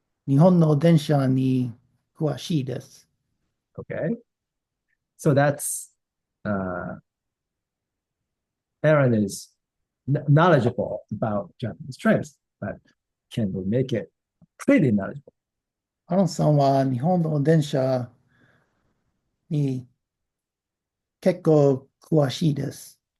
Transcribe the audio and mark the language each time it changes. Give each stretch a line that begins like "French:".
Japanese: 日本の電車に詳しいです。
English: Okay, so that's Aaron is knowledgeable about Japanese trains, but can we make it pretty knowledgeable?
Japanese: カノさんは日本の電車に結構詳しいです。